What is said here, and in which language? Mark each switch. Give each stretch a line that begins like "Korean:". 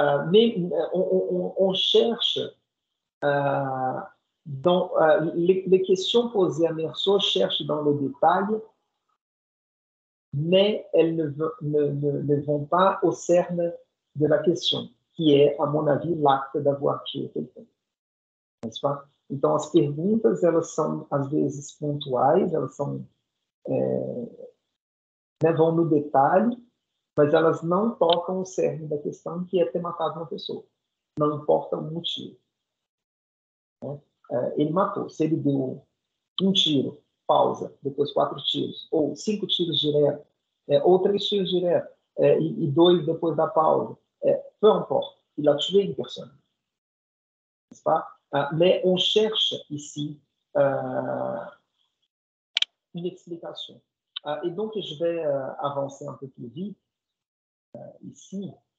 French: Mais on cherche dans les questions posées à Meursault cherchent dans le détail, mais elles ne vont pas au cerne de la question, qui est, à mon avis, l'acte d'avoir tué quelqu'un, n'est-ce pas?
Portuguese: Então, as perguntas, elas são, às vezes, pontuais, elas são, vão no detalhe, mas elas não tocam o cerne da questão, que é ter matado uma pessoa. Não importa o motivo. Né? Ele matou. Se ele deu um tiro, pausa, depois 4 tiros, ou 5 tiros direto, ou 3 tiros direto, e 2 depois da pausa,
French: peu importe. Il a tué une personne. N'est-ce pas? Mais on cherche ici une explication. Et donc, je vais avancer un peu plus vite ici.